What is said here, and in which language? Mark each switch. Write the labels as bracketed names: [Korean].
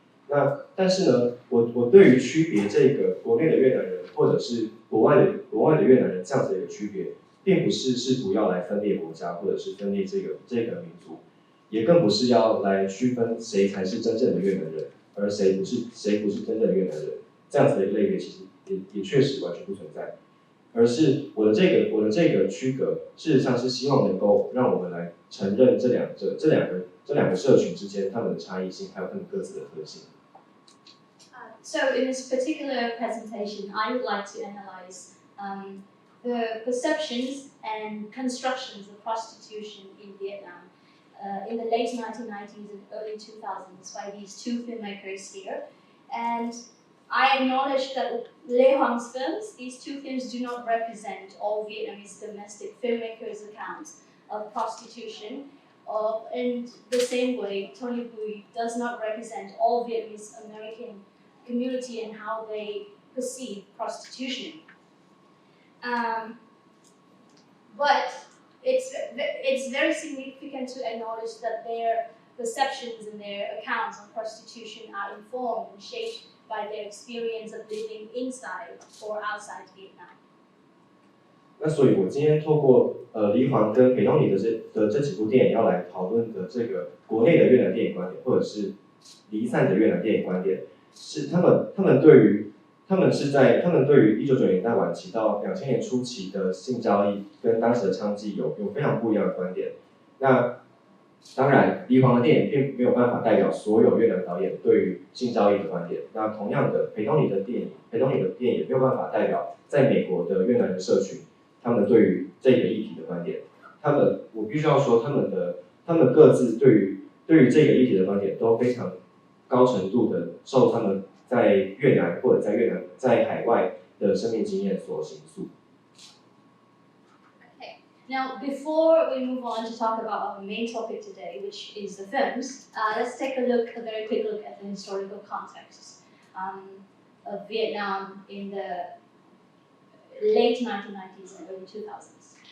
[Chinese] 那但是呢，我对于区别这个国内的越南人或者是国外的越南人这样子的一个区别，并不是试图要来分裂国家或者是分裂这个民族，也更不是要来区分谁才是真正的越南人，而谁不是真正的越南人，这样子的一个类别其实也确实完全不存在。而是我的这个区隔，事实上是希望能够让我们来承认这两个社群之间他们的差异性，还有他们各自的特性。 [English] So in this particular presentation, I would like to analyze the perceptions and constructions of prostitution in Vietnam in the late 1990s and early 2000s by these two filmmakers here. And I acknowledge that Le films, these two films do not represent all Vietnamese domestic filmmakers' accounts of prostitution. In the same way, Tony Bui does not represent all Vietnamese American community and how they perceive prostitution. But it's very significant to acknowledge that their perceptions and their accounts of prostitution are informed and shaped by their experience of living inside or outside Vietnam. [Chinese] 那所以，我今天透过黎煌跟裴东尼的这几部电影要来讨论的这个国内的越南电影观点，或者是离散的越南电影观点，是他们对于1990年代晚期到2000年初期的性交易跟当时的娼妓有非常不一样的观点。那当然，黎煌的电影并没有办法代表所有越南导演对于性交易的观点。那同样的，裴东尼的电影也没有办法代表在美国的越南人社群他们对于这个议题的观点。我必须要说，他们各自对于这个议题的观点都非常高程度的受他们在越南或者在海外的生命经验所形塑。 [English] Now, before we move on to talk about our main topic today, which is the films, let's take a very quick look at the historical context of Vietnam in the late 1990s and early 2000s.